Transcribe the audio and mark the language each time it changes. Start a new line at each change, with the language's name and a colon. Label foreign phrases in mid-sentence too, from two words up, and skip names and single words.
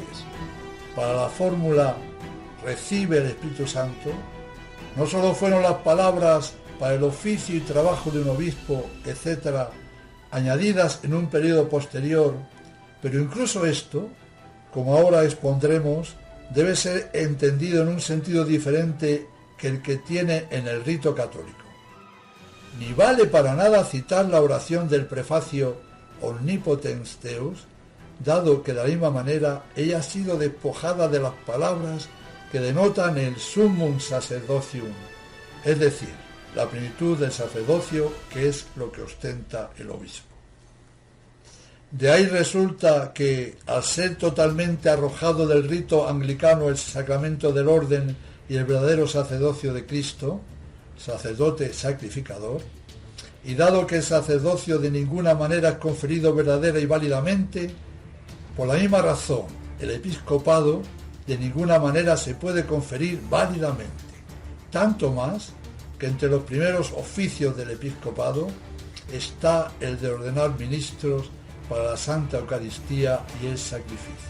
Spanish: Para la fórmula recibe el Espíritu Santo, no solo fueron las palabras para el oficio y trabajo de un obispo, etc., añadidas en un periodo posterior, pero incluso esto, como ahora expondremos, debe ser entendido en un sentido diferente que el que tiene en el rito católico. Ni vale para nada citar la oración del prefacio Omnipotens Deus, dado que de la misma manera ella ha sido despojada de las palabras que denotan el
Latin: summum sacerdocium,
Spanish: es decir, la plenitud del sacerdocio, que es lo que ostenta el obispo. De ahí resulta que, al ser totalmente arrojado del rito anglicano el sacramento del orden y el verdadero sacerdocio de Cristo, sacerdote sacrificador, y dado que el sacerdocio de ninguna manera es conferido verdadera y válidamente, por la misma razón, el episcopado de ninguna manera se puede conferir válidamente, tanto más que entre los primeros oficios del episcopado está el de ordenar ministros para la Santa Eucaristía y el sacrificio.